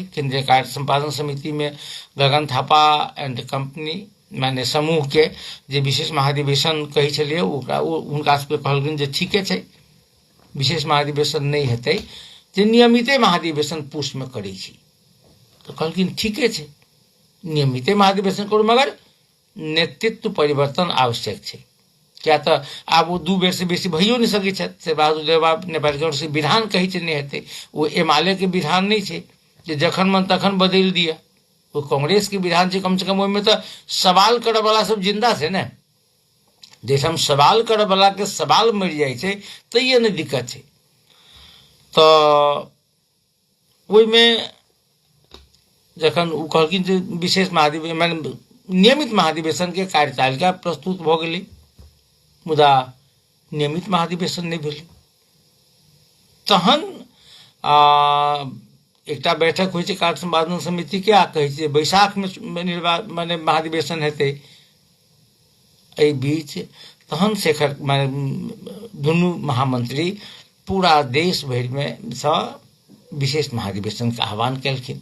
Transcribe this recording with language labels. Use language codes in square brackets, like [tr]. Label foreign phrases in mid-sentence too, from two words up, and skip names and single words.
[mai] केंद्रीय कार्य संपादन समिति में गगन थापा [en] and company [mai] माने समूह के जे विशेष महाधिवेशन कही छलिए उनका सबके कहलखिन जे ठीके छै, विशेष महाधिवेशन नहीं हेतै, जे नियमिते महाधिवेशन पूस में करै छी। तो कहलखिन ठीके छै, नियमिते महाधिवेशन करू, मगर नेतृत्व परिवर्तन आवश्यक छै। क्या तो आब वो 2 बेर से बेसी भइयो नहीं सकै छै। शेरबहादुर देउवा नेपाली कांग्रेस के विधान कही छै नहीं हेतै, वो एमाले के विधान नहीं छै जे जखन मन तखन बदल दिया। वो कांग्रेस के विधान छै, कम से कम ओहिमे तो सवाल करऽ वाला सब जिंदा छै ने। जैसे हम सवाल करऽ वाला के सवाल मर जाए छै तो ये नहीं दिक्कत छै। तो ओहिमे जखन ओ कहलखिन जे विशेष महाधिवेशन माने नियमित महाधिवेशन के कार्यतालिका प्रस्तुत भ गेलै, मुदा नियमित महाधिवेशन नहीं भेलै। तहन एकटा बैठक होइ छै कार्य संपादन समिति के, आ कहै छै बैसाख में माने महाधिवेशन हेतै। एहि बीच तहन शेखर माने दुनू महामंत्री पूरा देश भरि में सँ विशेष महाधिवेशन के आह्वान केलखिन।